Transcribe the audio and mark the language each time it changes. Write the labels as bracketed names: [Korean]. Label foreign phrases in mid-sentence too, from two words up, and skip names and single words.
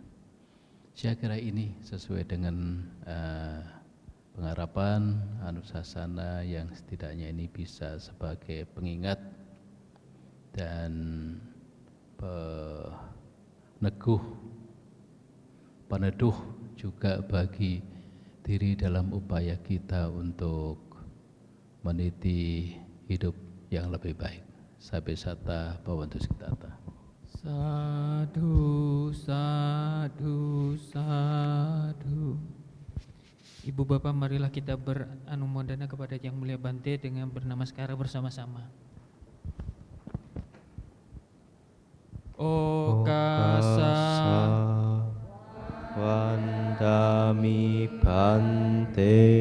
[Indonesian] Saya kira ini sesuai dengan pengharapan Anusasana yang setidaknya ini bisa sebagai pengingat dan peneduh juga bagi diri dalam upaya kita untuk meniti hidup yang lebih baik. [Pali] Sabe sata bhavantu sukhita. Sadhu, sadhu, sadhu. [Indonesian] Ibu Bapak, marilah kita beranumodana kepada Yang Mulia Bante dengan bernamaskara bersama-sama. [Pali] Okasa Vandami Bante.